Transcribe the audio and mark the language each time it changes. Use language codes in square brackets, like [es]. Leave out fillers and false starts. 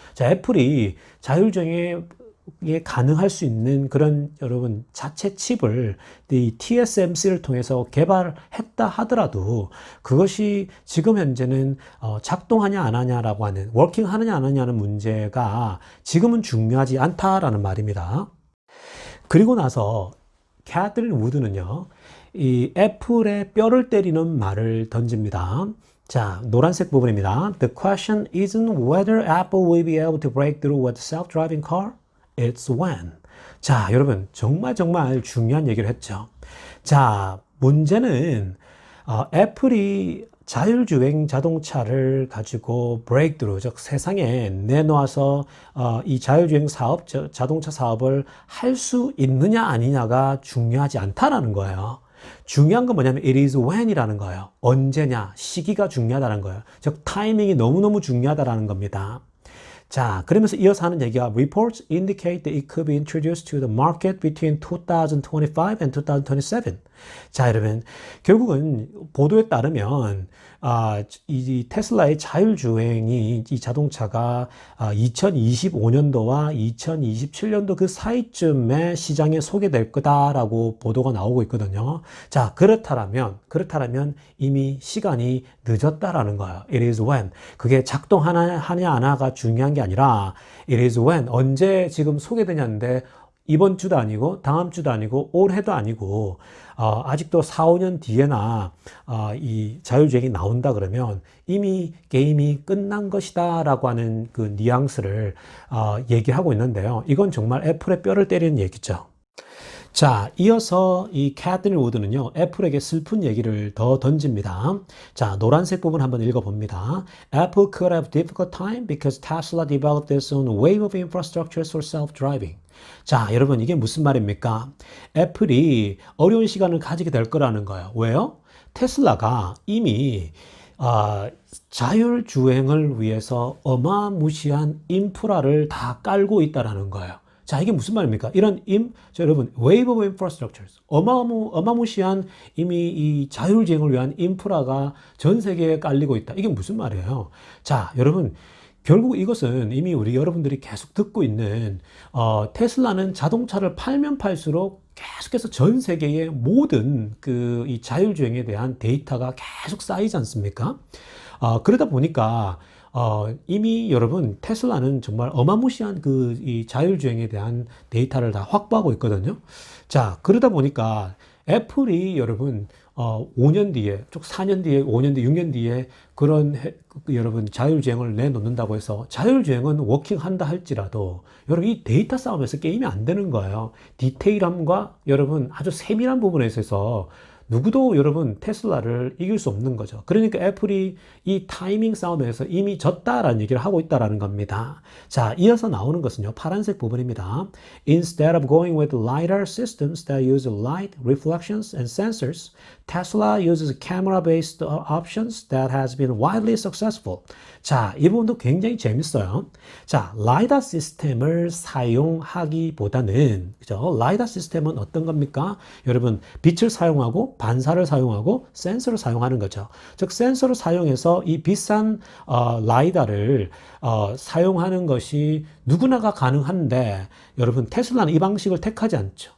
[ko] 자, 애플이 자율주행에 가능할 수 있는 그런 여러분 자체 칩을 이 TSMC를 통해서 개발했다 하더라도 그것이 지금 현재는 작동하냐 안 하냐라고 하는 워킹 하느냐 안 하냐는 문제가 지금은 중요하지 않다라는 말입니다. 그리고 나서 캐틀린 우드는요, 이 애플의 뼈를 때리는 말을 던집니다. 자, 노란색 부분입니다. [en] The question isn't whether Apple will be able to break through with self-driving car. It's when. [ko] 자, 여러분 정말 중요한 얘기를 했죠. 자, 문제는 애플이 자율주행 자동차를 가지고 브레이크드루, 즉 세상에 내놓아서 이 자율주행 사업, 자동차 사업을 할 수 있느냐 아니냐가 중요하지 않다라는 거예요. 중요한 건 뭐냐면 [en] it is when [ko] 이라는 거예요. 언제냐, 시기가 중요하다는 거예요. 즉 타이밍이 너무너무 중요하다라는 겁니다. 자, 그러면서 이어서 하는 얘기가 [en] Reports indicate that it could be introduced to the market between 2025 and 2027. [ko] 자, 여러분 결국은 보도에 따르면 이 테슬라의 자율주행이 이 자동차가 2025년도와 2027년도 그 사이쯤에 시장에 소개될 거다라고 보도가 나오고 있거든요. 자, 그렇다면 이미 시간이 늦었다라는 거예요. [en] It is when. [ko] 그게 작동하냐 안 하냐가 중요한 게 아니라 [en] it is when. [ko] 언제 지금 소개되냐인데 이번 주도 아니고 다음 주도 아니고 올해도 아니고 아직도 4, 5년 뒤에나 이 자율주행이 나온다 그러면 이미 게임이 끝난 것이다 라고 하는 그 뉘앙스를 얘기하고 있는데요. 이건 정말 애플의 뼈를 때리는 얘기죠. 자, 이어서 이 캐틀린 우드는요, 애플에게 슬픈 얘기를 더 던집니다. 자, 노란색 부분 한번 읽어봅니다. [en] Apple could have difficult time because Tesla developed its own wave of infrastructure for self-driving. [ko] 자, 여러분 이게 무슨 말입니까? 애플이 어려운 시간을 가지게 될 거라는 거예요. 왜요? 테슬라가 이미 자율주행을 위해서 어마무시한 인프라를 다 깔고 있다라는 거예요. 자, 이게 무슨 말입니까? [en] 여러분, wave of infrastructures. [ko] 어마무시한 이미 이 자율주행을 위한 인프라가 전 세계에 깔리고 있다. 이게 무슨 말이에요? 자, 여러분, 결국 이것은 이미 여러분들이 계속 듣고 있는, 테슬라는 자동차를 팔면 팔수록 계속해서 전 세계의 모든 이 자율주행에 대한 데이터가 계속 쌓이지 않습니까? 그러다 보니까, 이미 여러분 테슬라는 정말 어마무시한 이 자율주행에 대한 데이터를 다 확보하고 있거든요. 자, 그러다 보니까 애플이 여러분 5년 뒤에, 쭉 4년 뒤에, 5년 뒤에, 6년 뒤에 여러분 자율주행을 내놓는다고 해서 자율주행은 워킹한다 할지라도 여러분 이 데이터 싸움에서 게임이 안 되는 거예요. 디테일함과 여러분 아주 세밀한 부분에 있어서 누구도 여러분 테슬라를 이길 수 없는 거죠. 그러니까 애플이 이 타이밍 싸움에서 이미 졌다라는 얘기를 하고 있다라는 겁니다. 자, 이어서 나오는 것은요, 파란색 부분입니다. [en] Instead of going with LiDAR systems that use light, reflections, and sensors, Tesla uses camera-based options that has been widely successful. [ko] 자, 이 부분도 굉장히 재밌어요. 자, 라이다 시스템을 사용하기보다는, 그죠? 라이다 시스템은 어떤 겁니까? 여러분, 빛을 사용하고 반사를 사용하고 센서를 사용하는 거죠. 즉, 센서를 사용해서 이 비싼 라이다를 사용하는 것이 누구나가 가능한데, 여러분, 테슬라는 이 방식을 택하지 않죠.